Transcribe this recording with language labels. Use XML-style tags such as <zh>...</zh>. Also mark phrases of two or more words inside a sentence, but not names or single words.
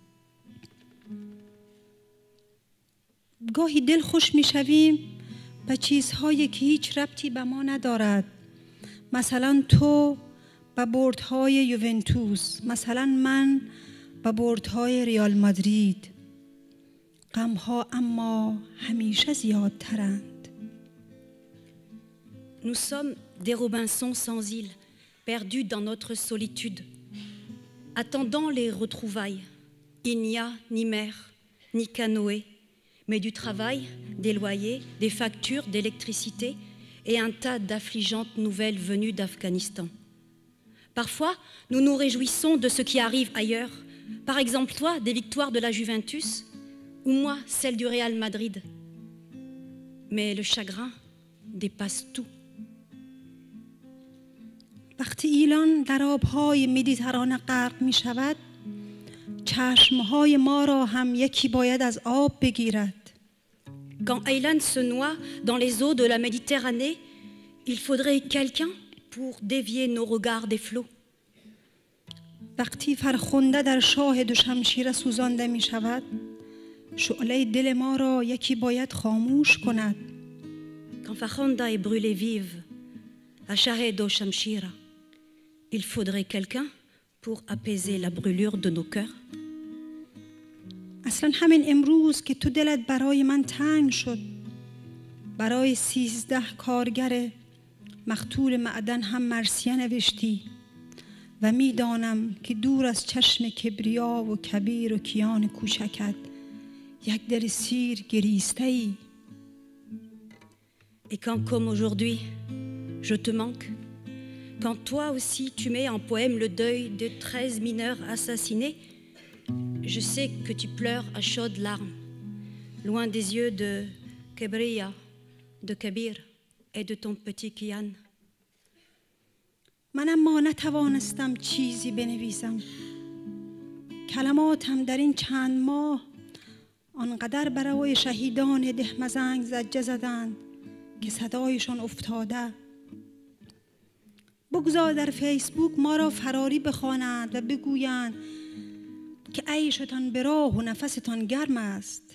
<fa>گاهی دل خوش میشویم به چیزهایی که هیچ ربطی به ما ندارد، مثلا تو به بردهای یوونتوس، مثلا من به بردهای ریال مادرید. غمها اما همیشه زیادترند.</fa> <fr>Nous sommes des Robinsons sans île, perdus dans notre solitude, attendant les retrouvailles. Il n'y a ni mer, ni canoë, mais du travail, des loyers, des factures d'électricité et un tas d'affligeantes nouvelles venues d'Afghanistan. Parfois, nous nous réjouissons de ce qui arrive ailleurs. Par exemple, toi, des victoires de la Juventus, ou moi, celle du Real Madrid. Mais le chagrin dépasse tout.</fr> <fa>وقتی ایلان در آبهای مدیترانه غرق می شود، چشمهای ما را هم یکی باید از آب بگیرد.</fa> <fr>Quand Aylan se noie dans les eaux de la Méditerranée, il faudrait quelqu'un pour dévier nos regards des flots.</fr> <fa>وقتی فرخنده در شاهد و شمشیر سوزانده می شود، شعله دل ما را یکی باید خاموش کند.</fa> <fr>Quand Farkhanda est brûlée vive à Shahed o Shamshira, il faudrait quelqu'un pour apaiser la brûlure de nos cœurs.</fr> <fa>اصلا همین امروز که تو دلت برای من تنگ شد، برای 13 کارگر مقتول معدن هم مرثیه نوشتی و میدانم که دور از چشم کبریا و کبیر و کیان کوچکت یک در سیر گریسته ای.</fa> <fr>Et quand, comme aujourd'hui, je te manque, quand toi aussi tu mets en poème le deuil de 13 mineurs assassinés, je sais que tu pleures à chaudes larmes, loin des yeux de Kebriya, de Kabir et de ton petit Kian.</fr> <fa>من اما نتوانستم چیزی بنویسم. کلماتم در این چند ماه آنقدر برای شهیدان دهمزنگ زجه زدند که صدایشان افتاده. بگذار در فیسبوک ما را فراری بخوانند و بگویند که عیشتان به راه و نفستان گرم است.</fa>